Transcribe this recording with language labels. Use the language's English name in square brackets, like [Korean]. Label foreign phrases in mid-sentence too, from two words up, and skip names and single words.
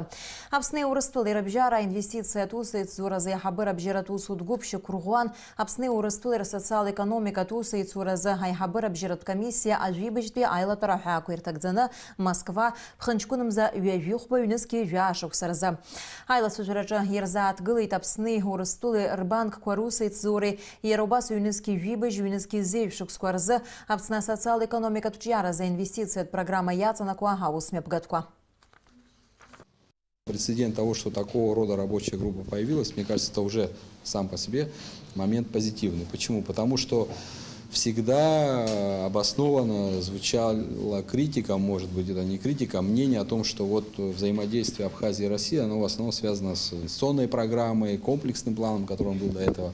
[Abkhazian] Аԥсны Урыстәылеи рыбжьара аинвестициатә усеицуразы аиҳабыра-бжьаратә усутә гәыԥ шьақәырӷәӷәан, Аԥсны Урыстәылеи рсоциал-економикатә усеицуразы аиҳабыра-бжьаратә комиссия ажәибажьтәи аилатәара ҳәаақәа ирҭагӡаны Москва ԥхынҷкәынымза ҩажәихәба ҩнызқьи жәашықәса рзы. Аилацәажәараҿы ирзааҭгылеит Аԥсни Урыстәылеи рбанкқәа русеицзуреи, иара убас ҩнызқьи жәибажь, ҩнызқьи зеиҩшықәсқәа рзы Аԥсны асоциал-економикатә ҿиаразы аинвестициатә программа иаҵанакуа аусмҩаԥгатәқәа. [Russian] Прецедент того, что такого рода рабочая группа появилась, мне кажется, это уже сам по себе момент позитивный. Почему? Потому что всегда обоснованно звучала критика, может быть, это не критика, а мнение о том, что вот взаимодействие Абхазии и России, оно в основном связано с инвестиционной программой, комплексным планом, которым был до этого.